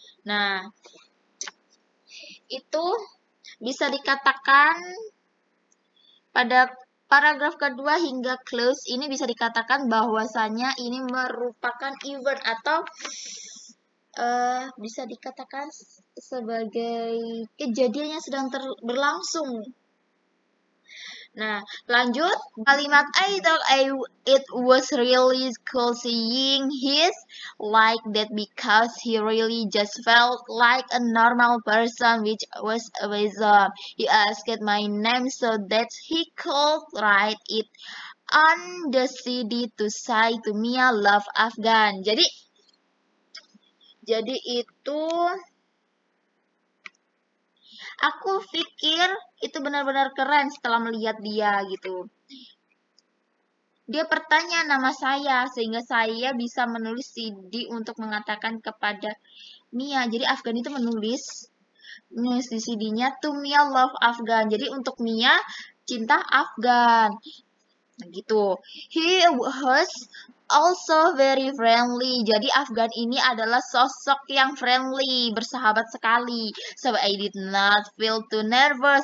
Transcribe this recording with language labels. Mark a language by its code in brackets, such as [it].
[id] Nah, itu bisa dikatakan pada paragraf kedua hingga close ini bisa dikatakan bahwasanya ini merupakan event atau bisa dikatakan sebagai kejadian yang sedang berlangsung. Nah, lanjut kalimat [en] I thought it was really cool seeing his like that because he really just felt like a normal person, which was awesome. He asked my name so that he could write it on the CD to say to me I love Afgan. [id] Jadi itu aku pikir itu benar-benar keren setelah melihat dia gitu. Dia bertanya nama saya sehingga saya bisa menulis CD untuk mengatakan kepada Mia. Jadi Afgan itu menulis di CD-nya [en] to Mia love Afgan. [id] Jadi untuk Mia cinta Afgan. Gitu. [en] He was also very friendly. [id] Jadi Afgan ini adalah sosok yang friendly, bersahabat sekali. [en] So I did not feel too nervous.